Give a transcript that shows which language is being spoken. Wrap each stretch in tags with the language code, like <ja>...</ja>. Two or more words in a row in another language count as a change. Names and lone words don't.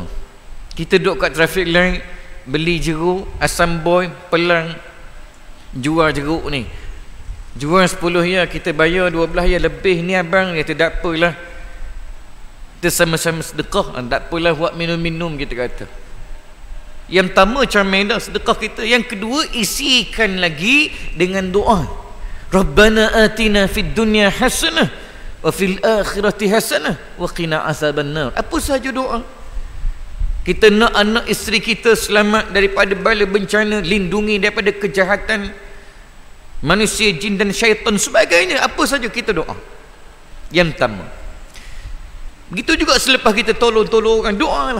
<ms>Kita duduk kat</ms> <en>traffic light,</en> <ms>beli jeruk, asam boy, pelang, jual jeruk ni, jual 10 ya, kita bayar 12 ya lebih ni abang. Dia kata tak apalah, kita sama-sama sedekah, tak apalah buat minum-minum, kita kata. Yang pertama comel dah sedekah kita. Yang kedua, isikan lagi dengan doa,</ms> <ar>ربنا آتنا في الدنيا حسنة وفي الآخرة حسنة وقنا عذاب النار.</ar> <ms>Apa sahaja doa. Kita nak anak isteri kita selamat daripada bala bencana, lindungi daripada kejahatan manusia, jin dan syaitan sebagainya. Apa saja kita doa. Yang pertama. Begitu juga selepas kita tolong orang, doalah.</ms>